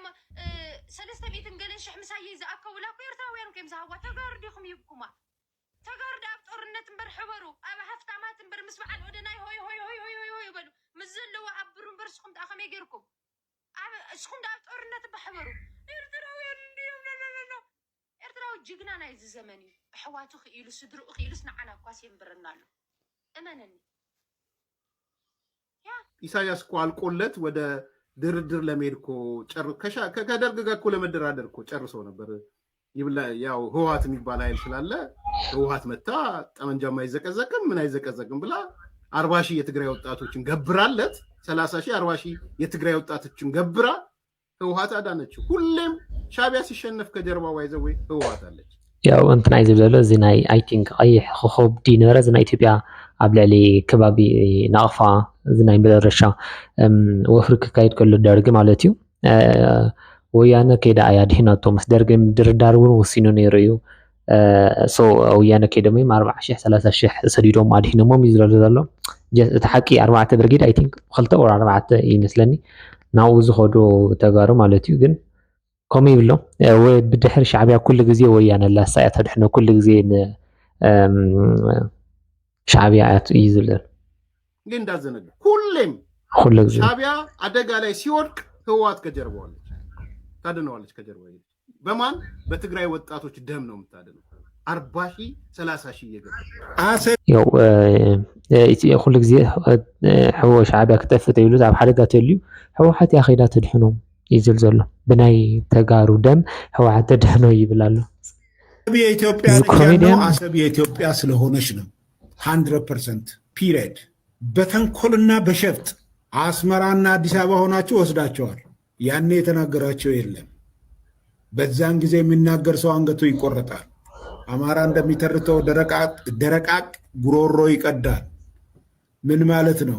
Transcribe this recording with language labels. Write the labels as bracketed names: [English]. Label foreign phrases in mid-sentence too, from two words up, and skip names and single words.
[Tigrinya] 300 ገለን ሽሕ ምሳየ ዝኣከቡላ እኮ ኤርትራውያን እዮም ዝሃብዋ። ተጋሩ ዲኹም ይብኩማ። ተጋሩ ኣብ ጦርነት እምበር ሕበሩ ኣብ ሃፍታማት እምበር ምስ በዓል ወደናይ ሆይ ሆይ ሆይ ሆይ ሆይ ይበሉ ምስ ዘለዋ ኣብ ብሩ እምበር ስኹም ዳ ከመይ ገይርኩም እስኹም ዳ ኣብ ጦርነት በሕበሩ ኤርትራውያን እንዲዮም ኤርትራዊ ጅግና ናይ እዚ ዘመን እዩ። ኣሕዋቱ ክኢሉ ስድርኡ ክኢሉስ ንዓና ኳስ የንብረና ኣሎ እመነኒ። [Amharic] ኢሳያስ እኮ አልቆለት ወደ ድርድር ለመሄድ እኮ ከደርግ ጋር እኮ ለመደራደር እኮ ጨርሶ ነበር። ያው ህወሓት የሚባል ኃይል ስላለ ህወሓት መታ ጠመንጃም አይዘቀዘቅም ምን አይዘቀዘቅም ብላ 40 ሺህ የትግራይ ወጣቶችን ገብራለት 30 ሺህ 40 ሺህ የትግራይ ወጣቶችን ገብራ ህወሓት አዳነችው። ሁሌም ሻዕቢያ ሲሸነፍ ከጀርባው ዋይዘው ህወሓት አለች። [Tigrinya] ያው እንትና እዩ ዝብል ዘሎ እዚ ናይ [English] I think [Tigrinya] ቀይሕ ኮኸብ ዲነበረ እዚ ናይ ኢትዮጵያ ኣብ ልዕሊ ከባቢ ናቕፋ እዚ ናይ መጨረሻ ወፍሪ ክካየድ ከሎ ደርጊ ማለት እዩ ወያነ ከይዳ እያ ድሒናቶ ምስ ደርጊ ድርዳር እውን ወሲኑ ነይሩ እዩ። ሶ ወያነ ከይዶም 40,000 30,000 ሰዲዶም ኣድሒኖሞም እዩ ዝረሎ ዘሎ። እቲ ሓቂ 4 ብርጊድ [English] I think [Tigrinya] 2 ኦር 4 ይመስለኒ ናብኡ ዝኸዱ ተጋሩ ማለት እዩ። ግን ከምኡ ይብሎ ብድሕሪ ሻዕቢያ ኩሉ ግዜ ወያነ ላሳ እያ ተድሕኖ ኩሉ ግዜ ሻዕቢያ እዩ ዝብል [Amharic] ግን እንዳዘነጋ ሁሌም [Tigrinya] ኩሉ ግዜ [Amharic] ሻዕቢያ አደጋ ላይ ሲወድቅ ህወሓት ከጀርባው አለች፣ ታድነዋለች። ከጀርባው በማን በትግራይ ወጣቶች ደም ነው የምታድነው። 40 ሺህ 30 ሺህ እየገባ [Tigrinya] ያው ኩሉ ግዜ ሻዕቢያ ክጠፍእ ተይሉ ኣብ ሓደጋ ተልዩ ህወሓት ያ ከይዳ ተድሕኖም ይዝል ዘሎ ብናይ ተጋሩ ደም ህወሓት ተደህኖ ይብላሉ። [Amharic] የኢትዮጵያ ልጅ አሰብ የኢትዮጵያ ስለሆነች ነው 100% ፒሪየድ። በተንኮልና በሸፍጥ አስመራና አዲስ አበባ ሆናችሁ ወስዳቸዋል። ያኔ የተናገራቸው የለም። በዛን ጊዜ የሚናገር ሰው አንገቱ ይቆረጣል። አማራ እንደሚተርተው ደረቃቅ ጉሮሮ ይቀዳል። ምን ማለት ነው?